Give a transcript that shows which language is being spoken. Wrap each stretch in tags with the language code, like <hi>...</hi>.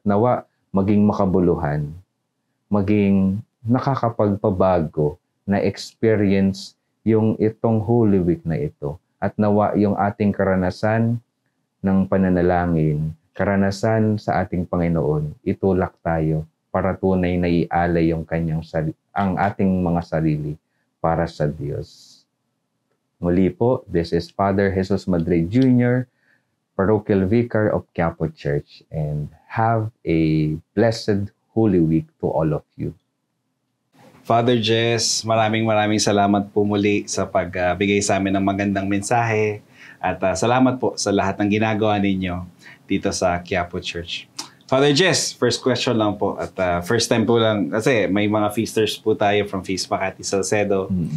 <tl>Nawa maging makabuluhan, maging nakakapagpabago na experience yung itong Holy Week na ito. At nawa yung ating karanasan ng pananalangin, karanasan sa ating Panginoon, itulak tayo para tunay na ialay yung ang ating mga sarili para sa Diyos. Muli po,</tl> <en>this is Father Jesus Madrid Jr., Parochial Vicar of Quiapo Church, and have a blessed Holy Week to all of you.</en> <tl>Father Jess, maraming salamat po muli sa pagbigay sa amin ng magandang mensahe at salamat po sa lahat ng ginagawa ninyo dito sa Quiapo Church. Father Jess,</tl> <en>first question</en> <tl>lang po. At first time po lang, kasi may mga feasters po tayo from Feast Makati Salcedo.</tl>